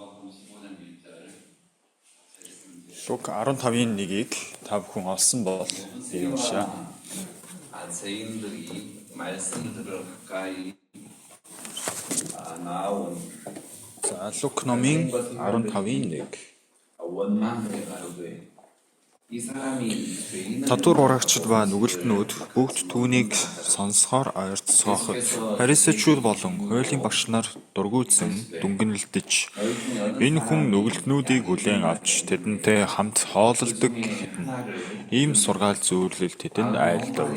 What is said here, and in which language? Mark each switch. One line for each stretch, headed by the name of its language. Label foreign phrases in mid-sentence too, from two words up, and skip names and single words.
Mongolian: Лук 15-ийн 1-ийг та бүхэн олсон бол би уншаа.
Korean: 세인들이 말씀들을 가까이 나온
Mongolian: За Лук номын 15-ийн 1.
Korean: 원망하게 가로되 이 사람이 죄인을
Mongolian: Татвар урагчид ба нүгэлтнүүд бүгд түүнийг сонсохоор ойртсооход фарисеучуд болон хуулийн багш нар дургуутсан дүнгэнэлдэж энэ хүн нүгэлтнүүдийг хүлээн авч тэдэнтэй хамт хоололдог гэхэд нь ийм сургаал зөвлөл тэдэнд айлдав.